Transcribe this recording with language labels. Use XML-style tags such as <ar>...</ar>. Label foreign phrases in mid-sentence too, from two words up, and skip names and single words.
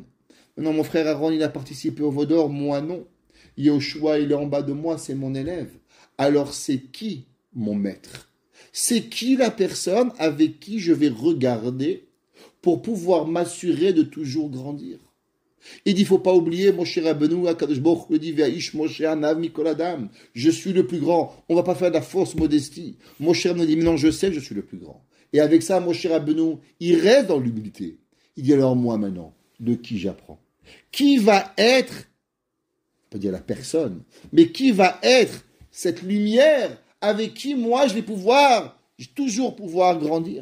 <fr>Maintenant, mon frère Aaron, il a participé au Vaudor, moi non. Yehoshua, il est en bas de moi, c'est mon élève. Alors, c'est qui mon maître? C'est qui la personne avec qui je vais regarder pour pouvoir m'assurer de toujours grandir? Il dit, il ne faut pas oublier,</fr> <he>Moshe Rabbeinu, הקדוש ברוך הוא dit, והאיש משה עניו מכל אדם.</he> <fr>Je suis le plus grand. On ne va pas faire de la fausse modestie. Moshe Rabbeinu dit, mais non, je sais que je suis le plus grand. Et avec ça, Moshe Rabbeinu, il reste dans l'humilité. Il dit, alors moi maintenant, de qui j'apprends? Qui va être, pas dire la personne, mais qui va être cette lumière avec qui moi je vais toujours pouvoir grandir?</fr>